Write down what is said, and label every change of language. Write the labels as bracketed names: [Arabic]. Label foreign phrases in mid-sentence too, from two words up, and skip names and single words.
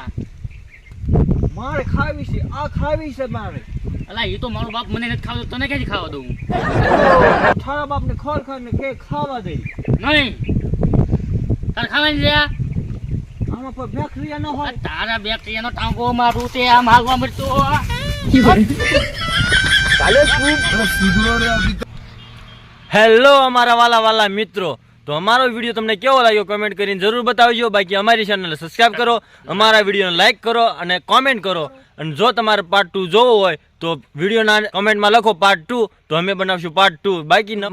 [Gujarati] મારે ખાવી છે, આ ખાવી છે મારે. અલા એ તો મારો બાપ મને નથી ખાવા દઉં, તને ક્યાંથી ખાવા દઉં તારા બાપને ખોર ખાને કે ખાવા દે. નહીં તારે ખાવાની છે આ? આમાં કોઈ બેક્ટેરિયા ન હોય. આ તારા બેક્ટેરિયાનો ટાંગો મારું તે આમ હાલવા મળતો [Hindi] अरे सुधरो रे अभी तो [Gujarati] હેલો અમારા વાલા મિત્રો, તો અમારો વિડીયો તમને કેવો લાગ્યો કમેન્ટ કરીને જરૂર બતાવજો. બાકી અમારી ચેનલ સબસ્ક્રાઇબ કરો, અમારા વિડીયોને લાઈક કરો અને કોમેન્ટ કરો. અને જો તમારે પાર્ટ 2 જોવો હોય તો વિડીયોના કમેન્ટમાં લખો પાર્ટ 2, તો અમે બનાવશું પાર્ટ 2.